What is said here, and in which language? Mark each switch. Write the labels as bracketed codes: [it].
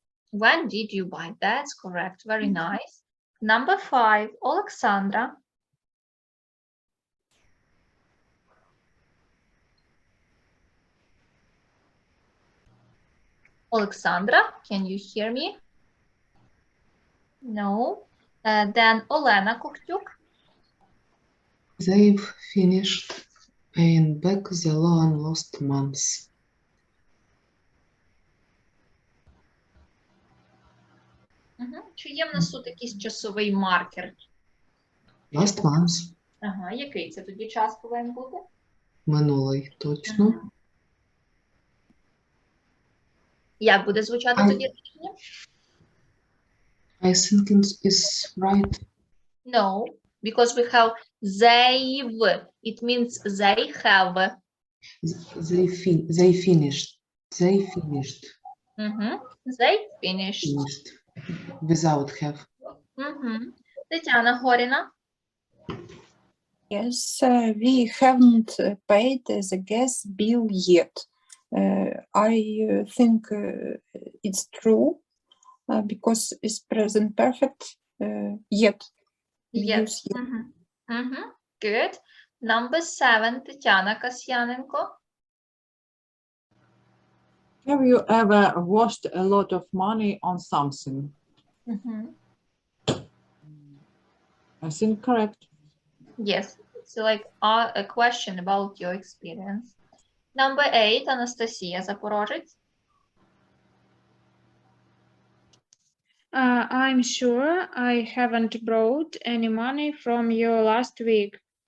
[en] When did you buy? That's correct. Very nice. Number 5, Олександра. Олександра, can you hear me? No. Then Олена Коктюк. They've finished paying back the loan last month. [uk] Чи є в нас тут якийсь часовий маркер? [en] Last month. [uk] Ага, який це тоді час повинен бути? Минулий, точно. Як буде звучати тоді речення? [en] I think it's right. No, because we have they've. It means they have. They finished. They finished. They finished. Finished. Without have. Тетяна Горіна. Yes, we haven't paid the gas bill yet. I think it's true because it's present perfect yet. We Yes. use yet. Good. Number 7, Тетяна Касьяненко. Have you ever wasted a lot of money on something? I think correct. Yes, it's like a question about your experience. Number 8, Анастасія Запорожець. I'm sure I haven't borrowed any money from you last week.